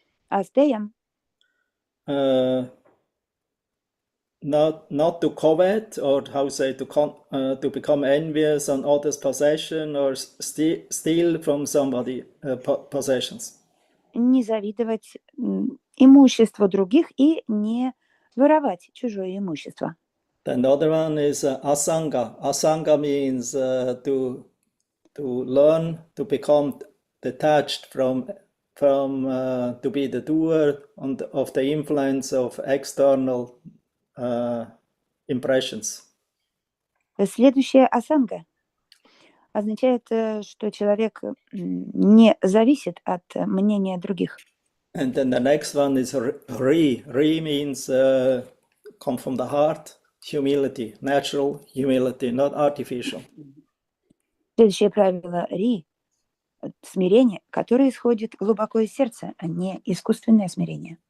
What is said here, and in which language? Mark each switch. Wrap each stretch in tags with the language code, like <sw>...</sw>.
<ru>Астеям</ru> <en>Not to covet, or how say to become envious on others' possession or steal from somebody possessions.</en> <ru>не завидовать имуществу других и не воровать чужое имущество.</ru> <en>Then the other one is asanga. Asanga means to learn to become detached from to be the doer of the influence of external impressions.</en> <ru>Следующее асанга означает, что человек не зависит от мнения других.</ru> <en>And then the next one is ri. Ri means come from the heart, humility, natural humility, not artificial.</en> <ru>Следующее правило ри – смирение, которое исходит глубоко из сердца, а не искусственное смирение.</ru>